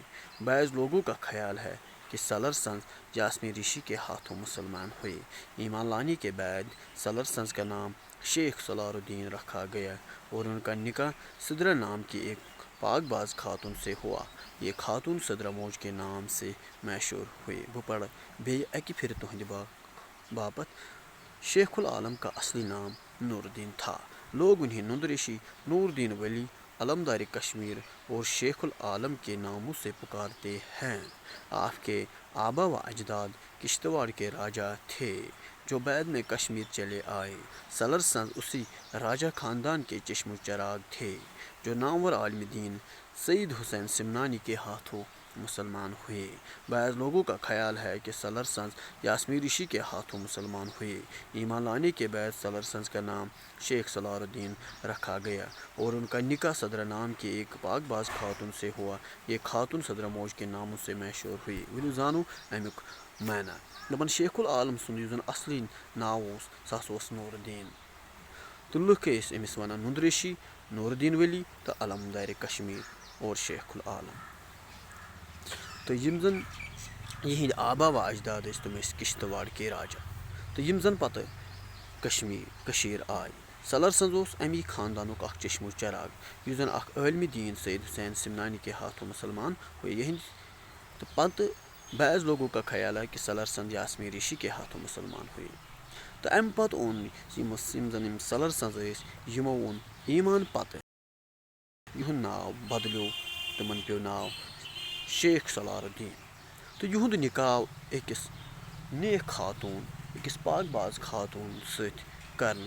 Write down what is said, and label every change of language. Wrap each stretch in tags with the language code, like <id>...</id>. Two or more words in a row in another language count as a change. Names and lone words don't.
<ur>بعض لوگوں کا خیال ہے کہ سلرسنز جاسمی رشی کے ہاتھوں مسلمان ہوئے. ایمان لانے کے بعد سلرسنز کا نام شیخ سالار الدین رکھا گیا اور ان کا نکاح سدرہ نام کی ایک پاک باز خاتون سے ہوا. یہ خاتون سدرہ موج کے نام سے مشہور ہوئی.</ur> <ks>بہ پڑھ بیٚیہِ اکہِ پھرِ تہنٛدِ باپت.</ks> <ur>شیخ العالم کا اصلی نام نور الدین تھا. لوگ انہیں نند رشی، نور الدین ولی، علمدار کشمیر اور شیخ العالم کے ناموں سے پکارتے ہیں. آپ کے آبا و اجداد کشتواڑ کے راجا تھے جو بعد میں کشمیر چلے آئے. سلرسنز اسی راجا خاندان کے چشم و چراغ تھے جو نامور عالم دین سید حسین سمنانی کے ہاتھوں مسلمان ہوئے. بعض لوگوں کا خیال ہے کہ سلرسنز جاسمی رشی کے ہاتھوں مسلمان ہوئے. ایمان لانے کے بعد سلرسنز کا نام شیخ سالار الدین رکھا گیا اور ان کا نکاح سدرہ نام کی ایک پاک باز خاتون سے ہوا. یہ خاتون سدرہ موج کے ناموں سے مشہور ہوئی.</ur> <ks>ولو زانو امیُک معنی. دپان شیخ العالم سُنٛد یُس زن اصلی ناو اوس سُہ ہسا اوس نور الدین تہٕ لُکھ ٲسۍ أمِس ونان نند رشی، نور الدین ولی تہٕ علمدار کشمیر اور شیخ العالم. تہٕ یِم زن یِہنٛدۍ آبا و اجداد ٲسۍ تِم ٲسۍ کشتواڑ</ks> <ur>کے راجا</ur> <ks>تہٕ یِم زن پتہٕ کٔشیٖر آے. سلرسنز اوس امی خاندانُک اکھ چشم و چراغ یُس زن اکھ عالم دین سید حسین سمنانی</ks> <ur>کے ہاتھوں مسلمان ہوئے.</ur> <ks>تہٕ پتہٕ</ks> <ur>بعض لوگوں کا خیال ہے کہ سلرسنز جاسمی رشی کے ہاتھوں مسلمان ہوئے.</ur> <ks>تہٕ امہِ پتہٕ اوٚن یِم زن یِم سلرسنز ٲسۍ یِمو اوٚن ایمان پتہٕ یِہُنٛد ناو بدلیو. تِمن پیوٚو ناو شیخ سالار الدین تہٕ یِہُنٛد نکاح آو أکِس نیک خاتون، أکِس پاک باز خاتون سۭتۍ کرنہٕ.</ks>